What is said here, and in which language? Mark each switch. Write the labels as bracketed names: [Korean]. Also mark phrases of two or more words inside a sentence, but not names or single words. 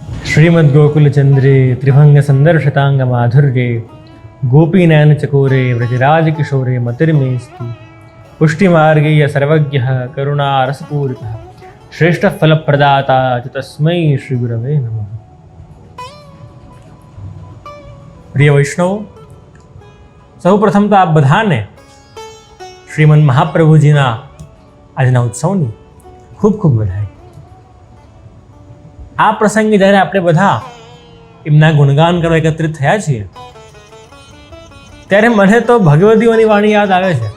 [Sanskrit] श्रीमद्गोकुलचन्द्रे त्रिभङ्गसन्दर्शताङ्गमाधुर्ये गोपीनयनचकोरे व्रजराजकिशोरे मतिर्मेऽस्ति पुष्टिमार्गीय सर्वज्ञः करुणारसपूरितः श्रेष्ठफलप्रदाता च तस्मै श्रीगुरवे नमः। [Gujarati] પ્રિય વૈષ્ણવ, સૌપ્રથમ તો આપ બધાને શ્રીમદ મહાપ્રભુજીના આજના ઉત્સવની ખૂબ ખૂબ વધાઈ। આ પ્રસંગે જ્યારે આપણે બધા એમના ગુણગાન કરવા એકત્રિત થયા છીએ ત્યારે મને તો ભગવદીઓની વાણી યાદ આવે છે।